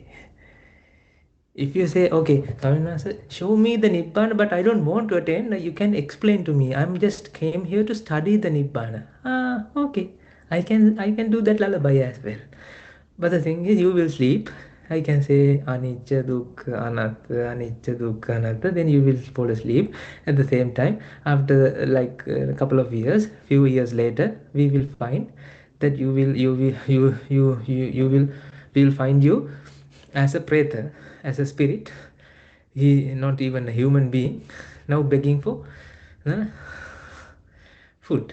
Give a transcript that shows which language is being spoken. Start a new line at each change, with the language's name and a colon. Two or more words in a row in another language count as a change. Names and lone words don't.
English: If you say, okay, Swaminathan, show me the Nibbana, but I don't want to attain, you can explain to me. I'm just came here to study the Nibbana. Ah, okay. I can do that lullaby as well. But the thing is, you will sleep. I can say
Pali: anicca dukkha anatta, anicca dukkha anatta.
English: Then you will fall asleep. At the same time, after like a couple of years, few years later, we will find that we will find you as a preta, as a spirit. He not even a human being, now begging for uh, food.